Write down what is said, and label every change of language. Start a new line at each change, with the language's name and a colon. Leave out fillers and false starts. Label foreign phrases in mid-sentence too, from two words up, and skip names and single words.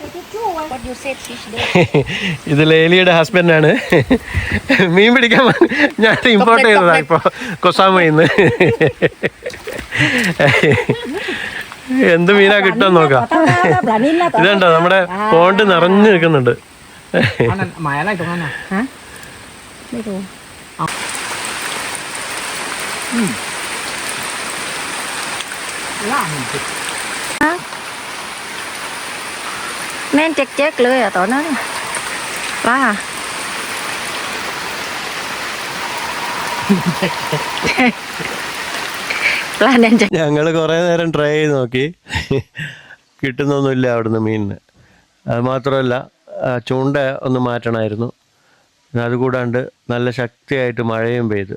Malayalam: ഇത് ലേലിയുടെ ഹസ്ബൻഡാണ്. മീൻ പിടിക്കാൻ ഞാൻ ഇമ്പോർട്ട് ചെയ്തതാണ് ഇപ്പോൾ കൊസാമയിന്ന്. എന്ത് മീനാ കിട്ടുമെന്ന് നോക്കാം. ഇതുണ്ടോ, നമ്മുടെ പോണ്ട് നിറഞ്ഞു നിൽക്കുന്നുണ്ട്.
Vietnamese: Nên chết lưới ở tổ nó quá à.
Malayalam: ഞങ്ങൾ കുറേ നേരം ട്രൈ ചെയ്ത് നോക്കി, കിട്ടുന്നൊന്നുമില്ല അവിടുന്ന് മീനിന്. അത് മാത്രമല്ല ചൂണ്ട ഒന്ന് മാറ്റണമായിരുന്നു. അതുകൂടാണ്ട് നല്ല ശക്തിയായിട്ട് മഴയും പെയ്തു.